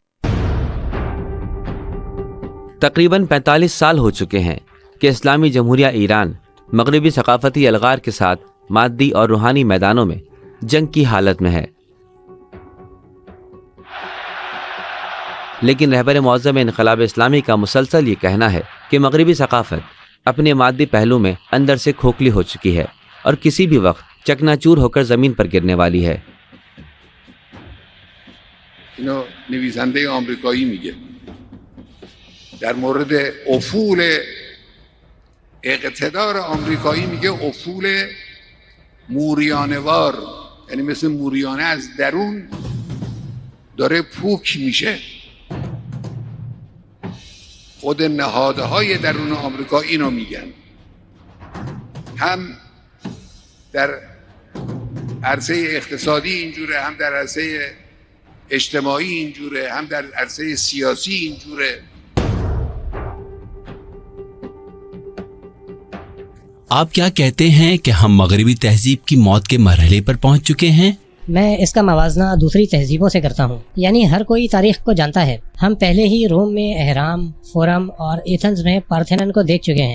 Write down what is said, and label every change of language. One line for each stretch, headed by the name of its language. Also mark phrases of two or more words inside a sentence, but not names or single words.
Urdu: تقریباً 45 سال ہو چکے ہیں کہ اسلامی جمہوریہ ایران مغربی ثقافتی الغار کے ساتھ مادی اور روحانی میدانوں میں جنگ کی حالت میں ہے. لیکن رہبر معظم انقلاب اسلامی کا مسلسل یہ کہنا ہے کہ مغربی ثقافت اپنے مادی پہلو میں اندر سے کھوکھلی ہو چکی ہے اور کسی بھی وقت چکناچور ہو کر زمین پر گرنے والی ہے.
Persian: اینو نویسنده آمریکایی میگه در مورد افول اقتدار آمریکایی، میگه افول موریانه‌وار، یعنی مثل موریانه از درون داره پوک میشه. خود نهادهای درون آمریکا اینو میگن، هم در عرصه اقتصادی اینجوره، هم در عرصه اجتماعی اینجوره، هم در عرصه سیاسی اینجوره.
Urdu: آپ کیا کہتے ہیں کہ ہم مغربی تہذیب کی موت کے مرحلے پر پہنچ چکے ہیں؟ میں اس کا موازنہ دوسری تہذیبوں سے کرتا ہوں. یعنی ہر کوئی تاریخ کو جانتا ہے. ہم پہلے ہی روم میں اہرام، فورم اور ایتھنز میں پارتھینن کو دیکھ چکے ہیں.